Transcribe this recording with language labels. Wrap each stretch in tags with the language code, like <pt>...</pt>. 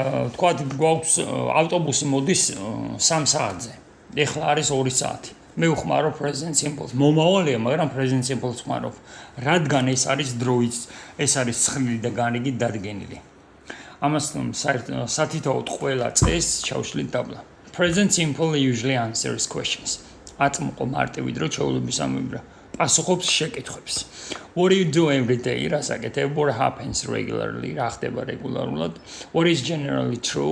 <ka>ვთქვათ, გვაქვს ავტობუსი მოდის 3 საათზე. ეხლა არის 2 საათი. მე ვხმარო present simple. მომავალია, მაგრამ present simple ვხმარო. რადგან ეს არის დროის, ეს არის ცხრილი და განრიგი დადგენილი. ამასთან სათითაოდ ყველა წესს ჩავშლით დაბლა.</ka> <en>Present simple usually answers questions.</en> <ka>აწმყო მარტივი დრო ჩვეულების ამოიბრა. პასუხობს შეკითხვებს.</ka> <en>What do you do every day?</en> <ka>რას აკეთებ?</ka> <en>What happens regularly?</en> <ka>რა ხდება რეგულარულად?</ka> <en>What is generally true?</en>